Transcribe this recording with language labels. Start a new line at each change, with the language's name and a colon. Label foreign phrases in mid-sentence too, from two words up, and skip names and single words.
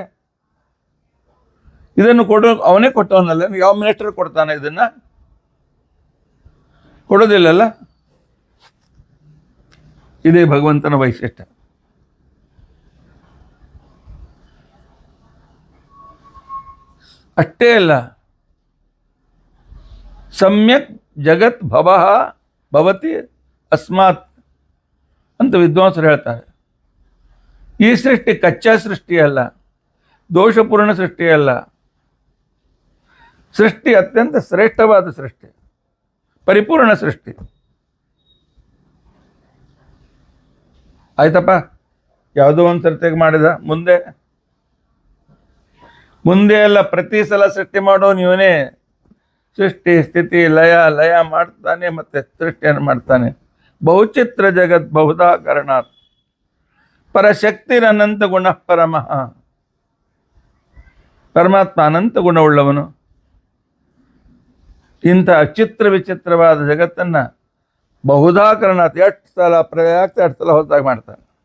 Kannada: ಇದನ್ನು ಅವನೇ ಕೊಟ್ಟವನಲ್ಲ. ಯಾವ ಮಿನಿಸ್ಟರ್ ಕೊಡ್ತಾನೆ ಇದನ್ನ? ಕೊಡೋದಿಲ್ಲಲ್ಲ. ಇದೇ ಭಗವಂತನ ವೈಶಿಷ್ಟ್ಯ. ಅಷ್ಟೇ ಅಲ್ಲ,
Sanskrit: ಸಮ್ಯಕ್ ಜಗತ್ ಭವಃ ಭವತಿ ಅಸ್ಮಾತ್
Kannada: ಅಂತ ವಿದ್ವಾಂಸರು ಹೇಳ್ತಾರೆ. ಈ ಸೃಷ್ಟಿ ಕಚ್ಚಾ ಸೃಷ್ಟಿ ಅಲ್ಲ, ದೋಷಪೂರ್ಣ ಸೃಷ್ಟಿ ಅಲ್ಲ. ಸೃಷ್ಟಿ ಅತ್ಯಂತ ಶ್ರೇಷ್ಠವಾದ ಸೃಷ್ಟಿ, ಪರಿಪೂರ್ಣ ಸೃಷ್ಟಿ. ಆಯ್ತಪ್ಪ, ಯಾವುದೋ ಒಂದು ಸರ್ತಿಗೆ ಮಾಡಿದ, ಮುಂದೆ ಎಲ್ಲ ಪ್ರತಿ ಸಲ ಸೃಷ್ಟಿ ಮಾಡೋ ನೀವನೇ. ಸೃಷ್ಟಿ ಸ್ಥಿತಿ ಲಯ ಲಯ ಮಾಡ್ತಾನೆ, ಮತ್ತೆ ಸೃಷ್ಟಿಯನ್ನು ಮಾಡ್ತಾನೆ.
Sanskrit: ಬಹುಚಿತ್ರ ಜಗತ್ ಬಹುಧಾ ಕಾರಣಾತ್ ಪರಶಕ್ತಿರನಂತ ಗುಣ ಪರಮಃ.
Kannada: ಪರಮಾತ್ಮ ಅನಂತ ಗುಣವುಳ್ಳವನು. ಇಂಥ ಚಿತ್ರ ವಿಚಿತ್ರವಾದ ಜಗತ್ತನ್ನು
Sanskrit: ಬಹುಧಾ ಕಾರಣಾತ್
Kannada: ಎಷ್ಟು ಸಲ ಪ್ರಳಯ ಆಗ್ತಾ ಎಷ್ಟು ಸಲ ಹೊಸದಾಗಿ ಮಾಡ್ತಾನೆ.